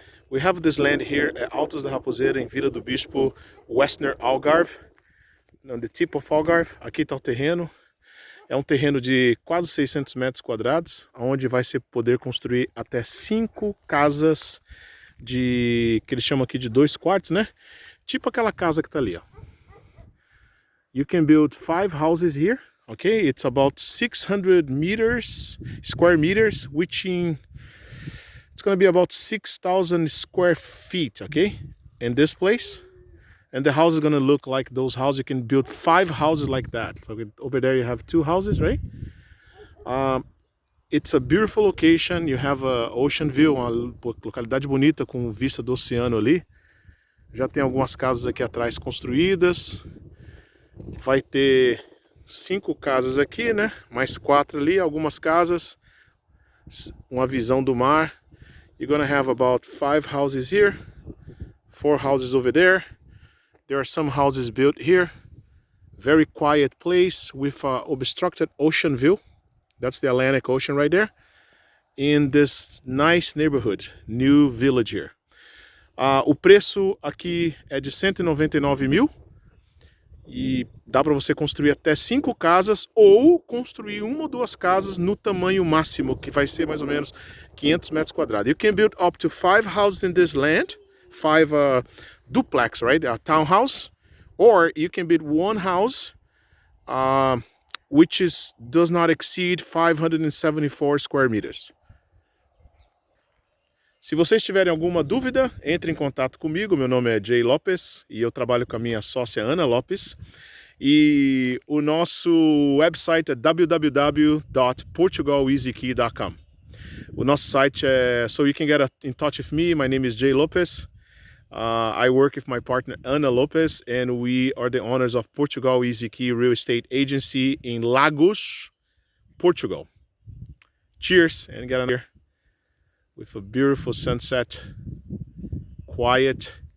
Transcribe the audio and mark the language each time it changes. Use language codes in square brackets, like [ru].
[en] We have this land here at Altos da Raposeira, em Vila do Bispo, Western Algarve, on the tip of Algarve. [pt] Aqui está o terreno. É um terreno de quase 600 metros quadrados, onde vai se poder construir até 5 casas que eles chamam aqui de 2 quartos, né? Tipo aquela casa que tá ali, ó. [en] You can build 5 houses here, okay? It's about 600 square meters, which it's gonna be about 6,000 square feet, okay? In this place. And the house is gonna look like those houses. You can build 5 houses like that. So over there you have 2 houses, right? It's a beautiful location. You have a ocean view, [pt] uma localidade bonita com vista do oceano ali. Já tem algumas casas aqui atrás construídas. Vai ter 5 casas aqui, né? Mais 4 ali, algumas casas. Uma visão do mar. [en] You're gonna have about 5 houses here, 4 houses over there. There are some houses built here. Very quiet place with a obstructed ocean view. That's the Atlantic Ocean right there. In this nice neighborhood, new village here. [pt] O preço aqui é de 199 mil. E dá para você construir até 5 casas ou construir 1 ou 2 casas no tamanho máximo, que vai ser mais ou menos 500 metros quadrados. [en] You can build up to 5 houses in this land. 5 duplex, right? A townhouse. Or you can build 1 house, which does not exceed 574 square meters. [pt] Se vocês tiverem alguma dúvida, entre em contato comigo. Meu nome é Jay Lopes e eu trabalho com a minha sócia Ana Lopes. E o nosso website é www.portugaleasykey.com. O nosso site é... [en] So you can get in touch with me. My name is Jay Lopes. I work with my partner Ana Lopes, and we are the owners of Portugal Easy Key Real Estate Agency in Lagos, Portugal. Cheers, and get on here with a beautiful sunset, quiet.